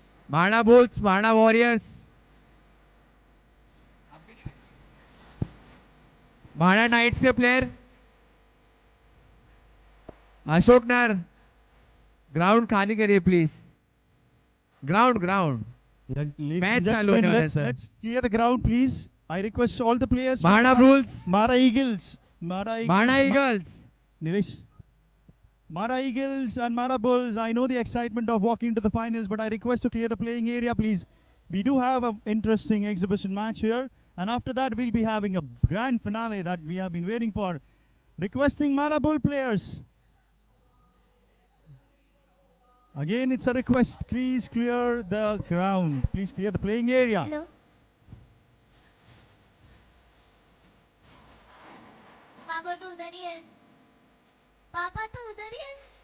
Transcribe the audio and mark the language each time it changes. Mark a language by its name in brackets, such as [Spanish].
[Hindi] माणा bulls, माणा warriors, माणा nights के player Ashok नर, ground खाली करिए प्लीज। ग्राउंड ग्राउंड मैच चालू होने वाला है sir. [English] Let's clear the ground, please. I request all the players. [Hindi] Mana bulls, [English] Mara Eagles. Mara Eagles. [Hindi] Mana eagles, Nilesh. [English] Mara Eagles and Mara Bulls. I know the excitement of walking to the finals, but I request to clear the playing area, please. We do have an interesting exhibition match here, and after that, we'll be having a grand finale that we have been waiting for. Requesting Mara Bull players. Again, it's a request. Please clear the ground. Please clear the playing area. [Hindi] Hello पापा तो उधर ही है पापा तो उधर ही है